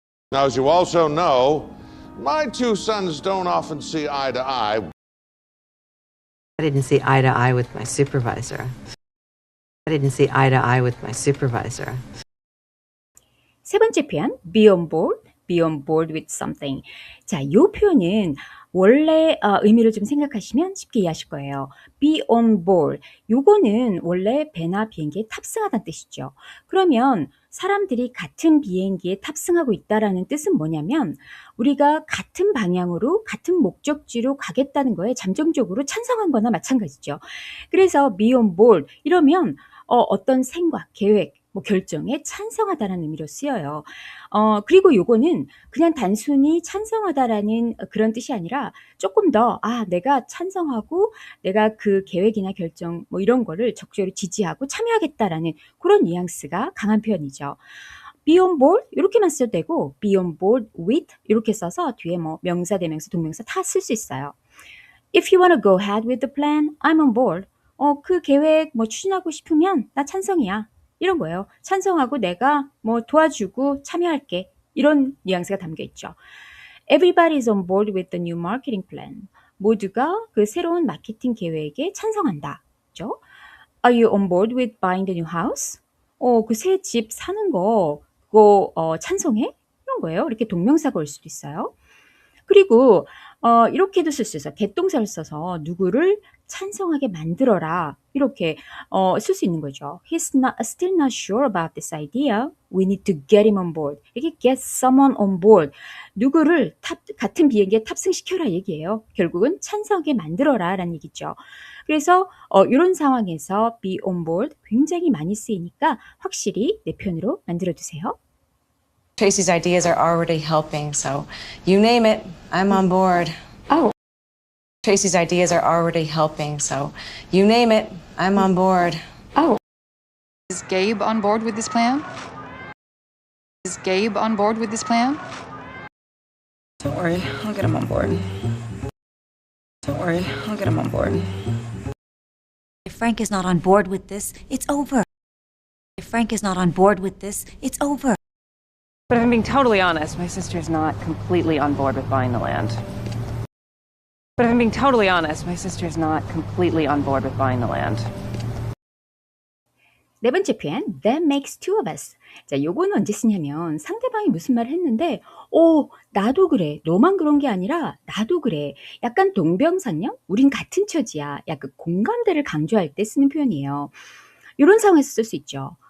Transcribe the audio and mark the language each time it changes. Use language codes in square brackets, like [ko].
[en] Now, as you also know, my two sons don't often see eye to eye. I didn't see eye to eye with my supervisor. I didn't see eye to eye with my supervisor. [ko] 세 번째 표현, [en] be on board with something. [ko] 자, 이 표현은 원래 의미를 좀 생각하시면 쉽게 이해하실 거예요. [en] be on board. [ko] 요거는 원래 배나 비행기에 탑승하다는 뜻이죠. 그러면 사람들이 같은 비행기에 탑승하고 있다라는 뜻은 뭐냐면 우리가 같은 방향으로 같은 목적지로 가겠다는 거에 잠정적으로 찬성한 거나 마찬가지죠. 그래서 [en] be on board [ko] 이러면 어떤 생각, 계획, 결정에 찬성하다라는 의미로 쓰여요. 그리고 요거는 그냥 단순히 찬성하다라는 그런 뜻이 아니라 조금 더 내가 찬성하고 내가 그 계획이나 결정 이런 거를 적극적으로 지지하고 참여하겠다라는 그런 뉘앙스가 강한 표현이죠. [en] be on board [ko] 이렇게만 써도 되고 [en] be on board with [ko] 이렇게 써서 뒤에 명사, 대명사, 동명사 다 쓸 수 있어요. [en] If you want to go ahead with the plan, I'm on board. [ko] 그 계획 추진하고 싶으면 나 찬성이야. 이런 거예요. 찬성하고 내가 도와주고 참여할게. 이런 뉘앙스가 담겨 있죠. [en] Everybody is on board with the new marketing plan. [ko] 모두가 그 새로운 마케팅 계획에 찬성한다. 그죠? [en] Are you on board with buying the new house? [ko] 그 새 집 사는 거 그거 찬성해? 이런 거예요. 이렇게 동명사가 올 수도 있어요. 그리고 이렇게도 쓸 수 있어요. 개동사를 써서 누구를 찬성하게 만들어라. 이렇게 쓸 수 있는 거죠. [en] still not sure about this idea. We need to get him on board. [ko] 이게 [en] get someone on board. [ko] 누구를 같은 비행기에 탑승시켜라 얘기예요. 결국은 찬성하게 만들어라 라는 얘기죠. 그래서 이런 상황에서 [en] be on board [ko] 굉장히 많이 쓰이니까 확실히 내 편으로 만들어 두세요. [en] Tracy's ideas are already helping, so you name it, I'm on board. Oh. Tracy's ideas are already helping, so you name it, I'm on board. Oh. Is Gabe on board with this plan? Is Gabe on board with this plan? Don't worry, I'll get him on board. Don't worry, I'll get him on board. If Frank is not on board with this, it's over. If Frank is not on board with this, it's over. But if I'm being totally honest, my sister's not completely on board with buying the land. But if I'm being totally honest, my sister's not completely on board with buying the land. [ko] 네 번째 표현, [en] that makes two of us. [ko] 자, 요거는 언제 쓰냐면 상대방이 무슨 말을 했는데, 나도 그래. 너만 그런 게 아니라 나도 그래. 약간 동병상련? 우린 같은 처지야. 약간 공감대를 강조할 때 쓰는 표현이에요. 이런 상황에서 쓸 수 있죠.